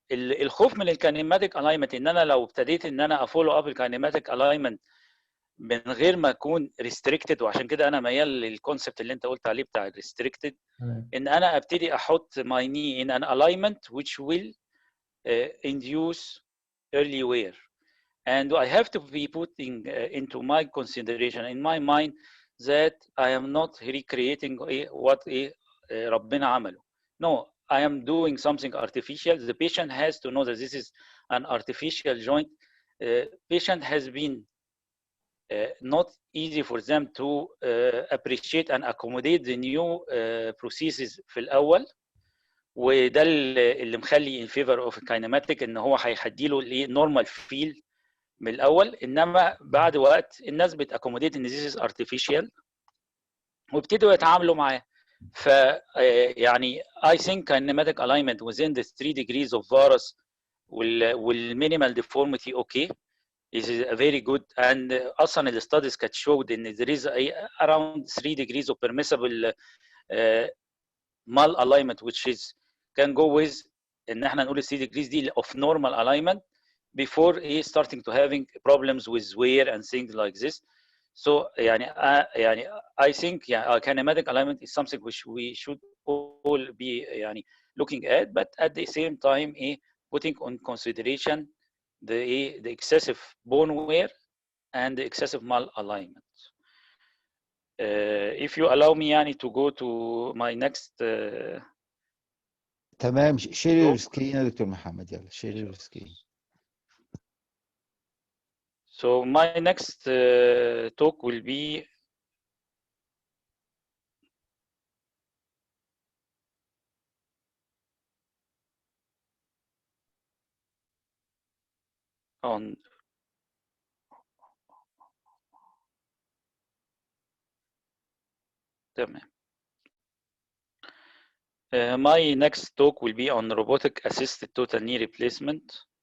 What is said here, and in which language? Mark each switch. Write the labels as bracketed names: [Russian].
[Arabic] الخوف من الكاينماتيك الاينمنت ان انا لو ابتديت ان انا افولو اب الكاينماتيك الاينمنت من غير ما اكون ريستريكتد، وعشان كده انا ميال للكونسبت اللي انت قلت عليه بتاع الريستريكتد، ان انا ابتدي احط [English] my knee in an alignment which will induce early wear. And I have to be putting into my consideration in my mind that I am not recreating what [Arabic] ربنا عمله. [English] No, I am doing something artificial. The patient has to know that this is an artificial joint. Patient has been not easy for them to appreciate and accommodate the new processes [Arabic] في الأول، وده اللي مخلي [English] in favor of kinetic [Arabic] ان هو هيديله [English] normal feel [Arabic] من الاول. انما بعد وقت الناس بتاكوموديت ان [English] this is artificial [Arabic] وابتدوا يتعاملوا معاه. [English] ف يعني I think kinematic alignment within the 3 degrees of varus والminimal deformity okay is a very good. and [Arabic] اصلا الستاديز كانت [English] showed ان there is around 3 degrees of permissible mal alignment which is can go with [Arabic] ان احنا نقول 3 degrees دي [English] of normal alignment before starting to having problems with wear and things like this. So يعني I think kinematic alignment is something which we should all be looking at, but at the same time putting on consideration the excessive bone wear and the excessive malalignment. If you allow me to go to my next [Arabic] تمام. شير السكرين يا دكتور محمد، يلا شير السكرين. [English] So my next talk will be on my next talk will be on robotic assisted total knee replacement.